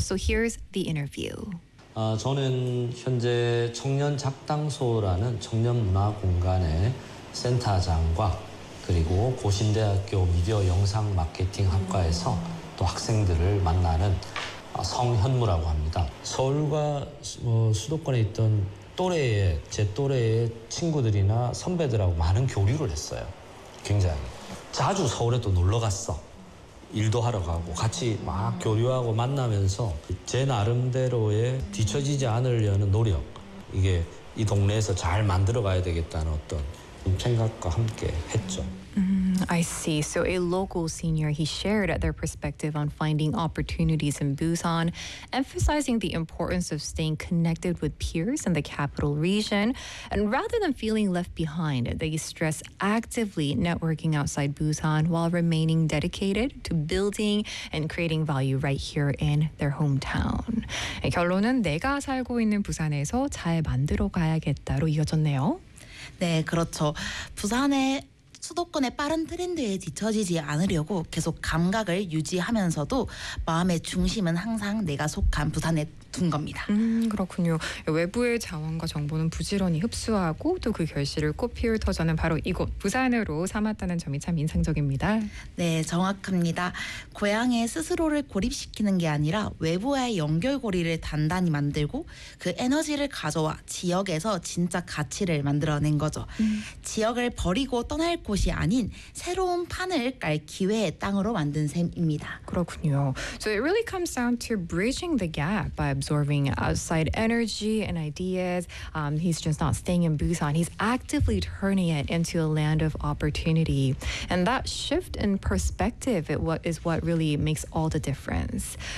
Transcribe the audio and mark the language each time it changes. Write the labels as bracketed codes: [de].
[en] So here Here's the interview. [ko] 저는 현재 청년 작당소라는 청년 문화 공간의 센터장과 그리고 고신대학교 미디어 영상 마케팅 학과에서 또 학생들을 만나는 성현무라고 합니다. 서울과 수도권에 있던 또래의 제 또래의 친구들이나 선배들하고 많은 교류를 했어요. 굉장히 자주 서울에 또 놀러 갔어. 일도 하러 가고 같이 막 교류하고 만나면서 제 나름대로의 뒤처지지 않으려는 노력 이게 이 동네에서 잘 만들어 가야 되겠다는 어떤 생각과 함께 했죠. [en] I see. So a local senior, he shared their perspective on finding opportunities in Busan, emphasizing the importance of staying connected with peers in the capital region. And rather than feeling left behind, they stress actively networking outside Busan while remaining dedicated to building and creating value right here in their hometown. [ko] 결론은 내가 살고 있는 부산에서 잘 만들어 가야겠다로 이어졌네요. 네, 그렇죠. 부산에 수도권의 빠른 트렌드에 뒤처지지 않으려고 계속 감각을 유지하면서도 마음의 중심은 항상 내가 속한 부산에 둔 겁니다. 그렇군요. 외부의 자원과 정보는 부지런히 흡수하고 또 그 결실을 꽃피울 터전은 바로 이곳 부산으로 삼았다는 점이 참 인상적입니다. 네, 정확합니다. 고향에 스스로를 고립시키는 게 아니라 외부와의 연결고리를 단단히 만들고 그 에너지를 가져와 지역에서 진짜 가치를 만들어낸 거죠. 지역을 버리고 떠날 곳이 아닌 새로운 판을 깔 기회의 땅으로 만든 셈입니다. 그렇군요. [en] So it really comes down to bridging the gap by absorbing outside energy and ideas. He's just not staying in Busan. He's actively turning it into a land of opportunity. And that shift in perspective is what really makes all the difference.